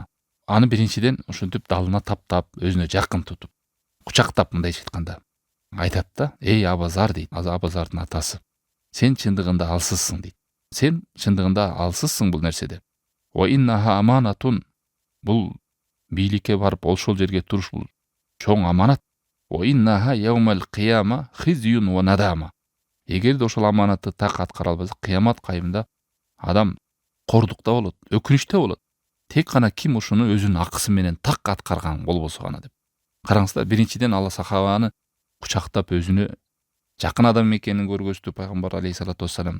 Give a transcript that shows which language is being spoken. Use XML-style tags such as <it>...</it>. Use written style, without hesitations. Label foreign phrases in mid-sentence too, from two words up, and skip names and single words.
<ky>Аны биринчиден ушинтип далына таптап, өзүнө жакын тутуп, кучактап мындайча айтканда айтат да: "Эй Абазар" дейт. Абазардын атасы. "Сен чындыгында алсызсың" дейт. "Сен чындыгында алсызсың бул нерседе.</ky> <ar>وإنها أمانة"</ar> <ky>бул бийликке барып ошол жерге туруш бул чоң аманат.</ky> <ar>"وإنها يوم القيامة خزي وندامة"</ar> <ky>эгерде ошол аманатты так аткара албаса, кыямат кайымында адам кордукта болот, өкүнүчтө болот. Тек гана ким ушуну өзүнүн акысы менен так аткарган болбосо гана деп. Караңыздар, биринчиден Алла сахабаны кучактап өзүнө жакын адам экенин көргөздү пайгамбар</ky> <ar>عليه الصلاة والسلام.</ar>